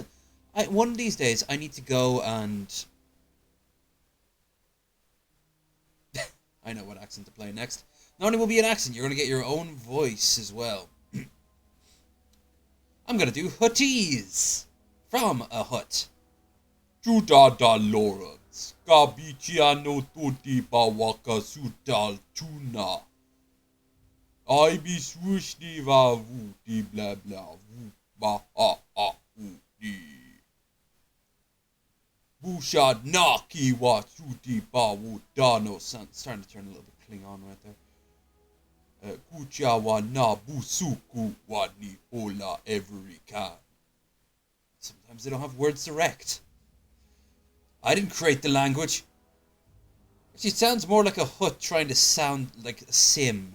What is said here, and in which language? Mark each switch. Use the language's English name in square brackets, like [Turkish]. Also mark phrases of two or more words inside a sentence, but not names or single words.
[English] one of these days, I need to go and... I know what accent to play next. Not only will be an accent, you're going to get your own voice as well. I'm going to do Huttese from a hut. Juda da Lawrence, Gabiciano tutti bawaka sutal tuna. I be swoosh di va woo di blah blah woo ba ha ha woo di. Bushad naki wa suti ba woo dano. Starting to turn a little bit Klingon right there. Kucha wa na busuku wa ni hola every can. Sometimes they don't have words direct. I didn't create the language. Actually, it sounds more like a hut trying to sound like a sim.